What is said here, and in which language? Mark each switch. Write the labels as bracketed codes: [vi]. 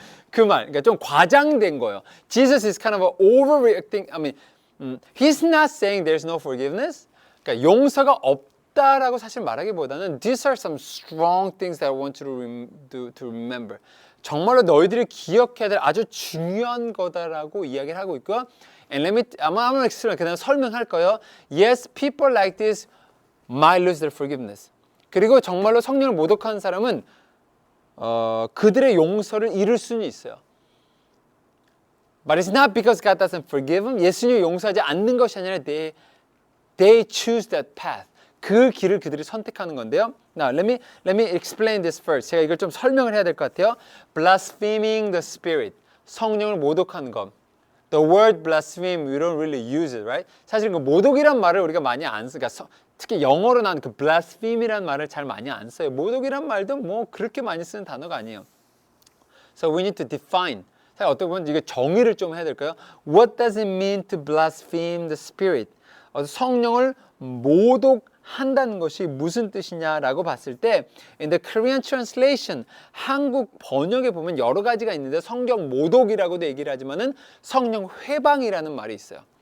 [ko] 그 말, 그러니까 좀 과장된 거예요. [en] Jesus is kind of overreacting. I mean, he's not saying there's no forgiveness. [ko] 그러니까 용서가 없다라고 사실 말하기보다는 [en] these are some strong things that I want you to remember. [ko] 정말로 너희들이 기억해야 될 아주 중요한 거다라고 이야기를 하고 있고요. [en] And let me, [ko] 아마 [en] explain, [ko] 그냥 설명할 거예요. [en] Yes, people like this might lose their forgiveness. [ko] 그리고 정말로 성령을 모독하는 사람은 그들의 용서를 잃을 수는 있어요. [en] But it's not because God doesn't forgive them. [ko] 예수님이 용서하지 않는 것이 아니라 [en] they choose that path. [ko] 그 길을 그들이 선택하는 건데요. [en] Now, let me explain this first. [ko] 제가 이걸 좀 설명을 해야 될 것 같아요. [en] Blaspheming the Spirit. [ko] 성령을 모독하는 것. [en] The word blaspheme, we don't really use it, right? [ko] 사실 그 모독이란 말을 우리가 많이 안 쓰. 그러니까 특히 영어로 나온 그 blaspheme이라는 말을 잘 많이 안 써요. 모독이란 말도 뭐 그렇게 많이 쓰는 단어가 아니에요. [en] So we need to define. [ko] 사실 어떻게 보면 이게 정의를 좀 해야 될까요? [en] What does it mean to blaspheme the Spirit? [ko] 성령을 모독한다는 것이 무슨 뜻이냐라고 봤을 때 [en] in the Korean translation, [ko] 한국 번역에 보면 여러 가지가 있는데 성령 모독이라고도 얘기를 하지만은 성령 회방이라는 말이 있어요.